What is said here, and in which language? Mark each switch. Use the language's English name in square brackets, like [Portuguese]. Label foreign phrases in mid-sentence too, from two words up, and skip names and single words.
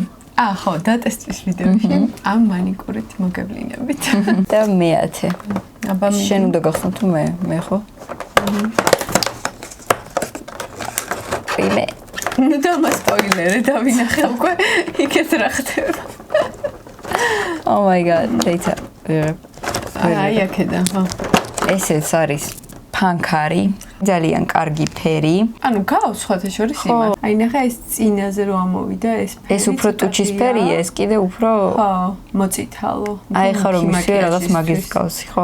[Georgian] ხო, დატესტვის ვიდეოში ამ მანიკურით მოგევლინებით. და მეათე. აბა შენ უნდა გახსნა თუ მე ხო? ნუ დამასპოილერე დავინახე უკვე იქეთ რა ხდება. [English] Oh my god, data. [Georgian] აი აქედან ხო. ესეც არის ფანქარი, ძალიან კარგი ფერი. ანუ გავს სხვათა შორის იმას. აი ნახე ეს წინაზე რომ ამოვიდა ეს ფერი. ეს უფრო ტუჩის ფერია, ეს კიდე უფრო ხო, მოწითალო. აი ხა რომ ისე რაღაც მაგის გავსი, ხო?